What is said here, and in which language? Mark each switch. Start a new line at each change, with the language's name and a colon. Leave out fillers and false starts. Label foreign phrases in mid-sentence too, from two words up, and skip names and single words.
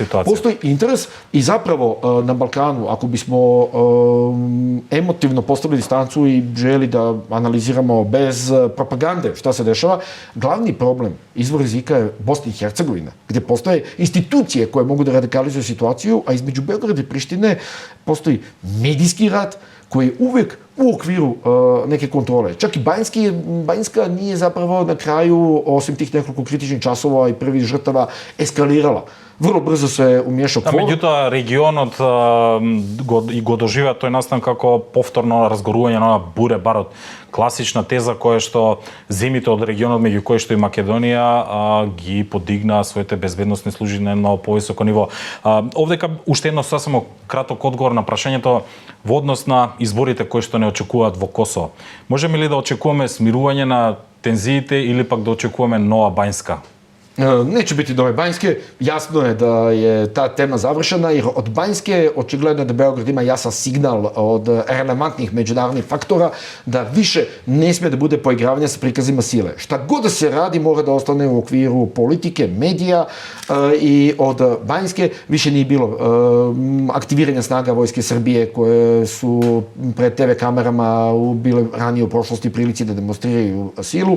Serbian: Postoji interes i zapravo na Balkanu, ako bismo emotivno postavili distancu i želi da analiziramo bez propagande šta se dešava, glavni problem, izvor rizika je Bosna i Hercegovina, gdje postoje institucije koje mogu da radikalizuju situaciju, a između Beograda i Prištine postoji medijski rat koji je uvek u okviru neke kontrole. Čak i Banjska nije zapravo na kraju, osim tih nekoliko kritičnih časova i prvih žrtava, eskalirala. Vrlo brzo se umiješao kvor.
Macedonian: Меѓутоа, регионот и го доживеа тој настан како повторно разгорување на буре барот. Класична теза која што земите од регионот, меѓу кои што и Македонија, ги подигна своите безбедносни служби на едно повисоко ниво. Овдека уште едно сасемо краток одговор на прашањето во однос на изборите кои што не очекуваат во Косово. Можеме ли да очекуваме смирување на тензиите или пак да очекуваме нова Банјска?
Serbian: Neće biti nove Banjske, jasno je da je ta tema završena, jer od Banjske očigledno je da Beograd ima jasan signal od relevantnih međunarodnih faktora da više ne smije da bude poigravanja sa prikazima sile. Šta god da se radi mora da ostane u okviru politike, medija i od Banjske više nije bilo aktiviranja snaga Vojske Srbije koje su pred TV kamerama bile ranije u prošlosti prilici da demonstriraju silu.